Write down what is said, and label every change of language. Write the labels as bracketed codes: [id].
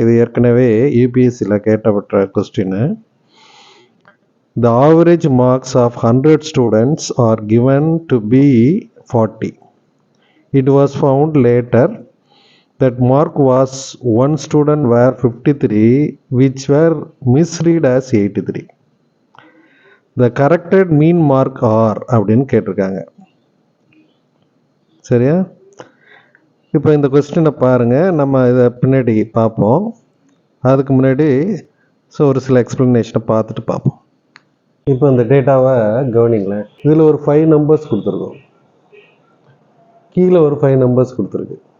[ta] இது ஏற்கனவே யூபிஎஸ்சியில் கேட்டப்பட்ட question. [en] The average marks of 100 students are given to be 40. It was found later that mark was one student were 53 which were misread as 83. The corrected mean mark are [ta] அப்படின்னு கேட்டிருக்காங்க. சரியா? இப்போ இந்த கொஸ்டினை பாருங்கள், நம்ம இதை பின்னாடி பார்ப்போம். அதுக்கு முன்னாடி ஒரு சில எக்ஸ்ப்ளனேஷனை பார்த்துட்டு பார்ப்போம். இப்போ இந்த டேட்டாவை கவனிங்களேன். இதில் ஒரு 5 நம்பர்ஸ் கொடுத்துருக்கோம், கீழே ஒரு 5 நம்பர்ஸ் கொடுத்துருக்கு.